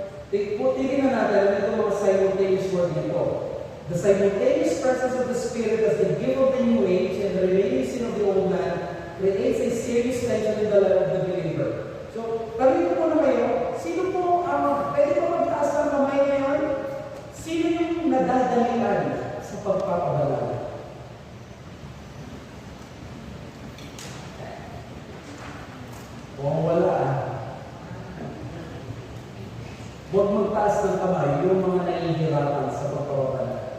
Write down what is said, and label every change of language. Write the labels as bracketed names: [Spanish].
[Filipino] Tingnan natin ito mga simultaneous work dito. [English] The simultaneous presence of the Spirit as the gift of the new age and the remaining sin of the old man creates a serious tension in the life of the believer. [Filipino] So, tanongin ko na kayo, sino po pwede po magtaas ng kamay ngayon? Sino yung nadadalian sa pagpapabalala? Kung wala, huwag magtaas ng kamay yung mga nahihirapan sa pagpapabalala.